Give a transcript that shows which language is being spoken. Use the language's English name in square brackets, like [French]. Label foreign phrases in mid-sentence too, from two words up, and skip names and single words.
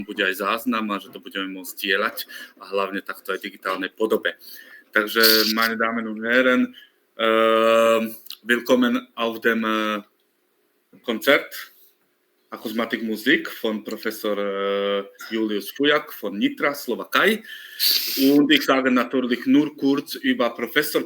[Slovak] bude aj záznam a že to budeme môcť dielať a hlavne takto aj v digitálnej podobe. Takže, [German] meine Damen und Herren, willkommen auf dem Konzert Akusmatik Musik von Professor Július Fujak von Nitra, Slowakei. Und ich sage natürlich nur kurz über Professor.